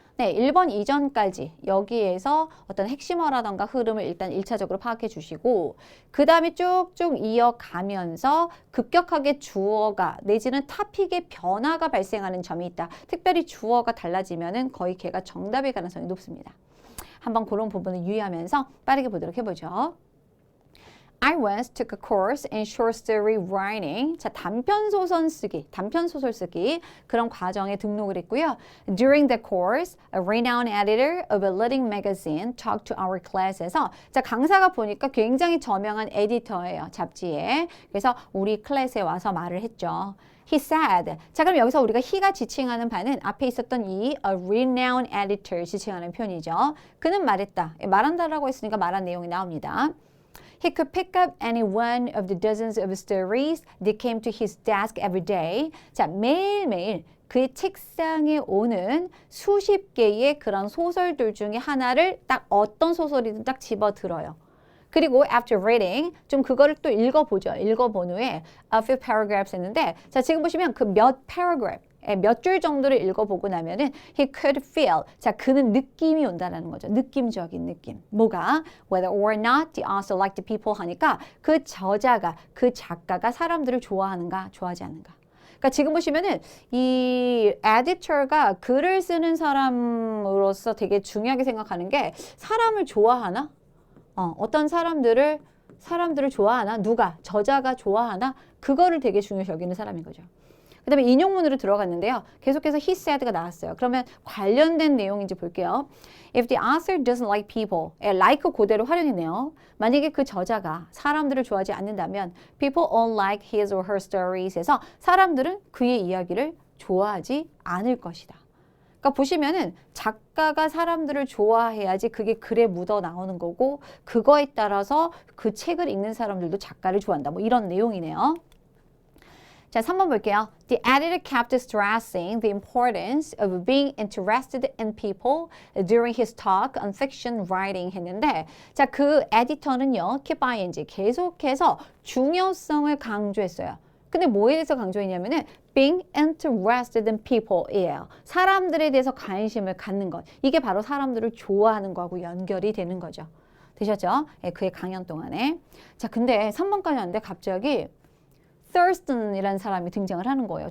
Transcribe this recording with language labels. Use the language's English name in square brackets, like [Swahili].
[Korean] 네, 1번 이전까지 여기에서 어떤 핵심어라던가 흐름을 일단 1차적으로 파악해 주시고 그 다음에 쭉쭉 이어가면서 급격하게 주어가 내지는 타픽의 변화가 발생하는 점이 있다. 특별히 주어가 달라지면은 거의 걔가 정답일 가능성이 높습니다. 한번 그런 부분을 유의하면서 빠르게 보도록 해보죠. [English] I once took a course in short story writing. [Korean] 자, 단편소설 쓰기 그런 과정에 등록을 했고요. [English] During the course, a renowned editor of a leading magazine talked to our class에서 [Korean] 자, 강사가 보니까 굉장히 저명한 에디터예요, 잡지에. 그래서 우리 클래스에 와서 말을 했죠. [English] He said. [Korean] 자, 그럼 여기서 우리가 he가 지칭하는 바는 앞에 있었던 이 a renowned editor 지칭하는 표현이죠. 그는 말했다. 말한다라고 했으니까 말한 내용이 나옵니다. [English] He could pick up any one of the dozens of stories that came to his desk every day. [Korean] 자, 매일매일 그의 책상에 오는 수십 개의 그런 소설들 중에 하나를 딱 어떤 소설이든 딱 집어들어요. 그리고 [English] after reading [Korean] 좀 그거를 또 읽어보죠. 읽어본 후에 [English] a few paragraphs [Korean] 했는데 자, 지금 보시면 그 몇 paragraph 몇 줄 정도를 읽어보고 나면은 [English] he could feel. [Korean] 자, 그는 느낌이 온다는 거죠. 느낌적인 느낌. 뭐가? [English] Whether or not the author liked the people [Korean] 하니까 그 저자가, 그 작가가 사람들을 좋아하는가, 좋아하지 않는가. 그러니까 지금 보시면은 이 에디터가 글을 쓰는 사람으로서 되게 중요하게 생각하는 게 사람을 좋아하나? 어떤 사람들을 좋아하나? 누가? 저자가 좋아하나? 그거를 되게 중요시 여기는 사람인 거죠. 그 다음에 인용문으로 들어갔는데요. 계속해서 he said가 나왔어요. 그러면 관련된 내용인지 볼게요. [English] If the author doesn't like people, like [Korean] 그대로 활용했네요. 만약에 그 저자가 사람들을 좋아하지 않는다면 [English] people won't like his or her stories [Korean] 해서 사람들은 그의 이야기를 좋아하지 않을 것이다. 그러니까 보시면은 작가가 사람들을 좋아해야지 그게 글에 묻어 나오는 거고 그거에 따라서 그 책을 읽는 사람들도 작가를 좋아한다. 뭐 이런 내용이네요. 자, 3번 볼게요. [English] The editor kept stressing the importance of being interested in people during his talk on fiction writing [Korean] 했는데 자, 그 에디터는요. keep ing 계속해서 중요성을 강조했어요. 근데 뭐에 대해서 강조했냐면은 [English] being interested in people [Korean] 이에요. 사람들에 대해서 관심을 갖는 것. 이게 바로 사람들을 좋아하는 거하고 연결이 되는 거죠. 되셨죠? 예, 그의 강연 동안에. 자, 근데 3번까지 왔는데 갑자기 Thurston이라는 사람이 등장을 하는 거예요.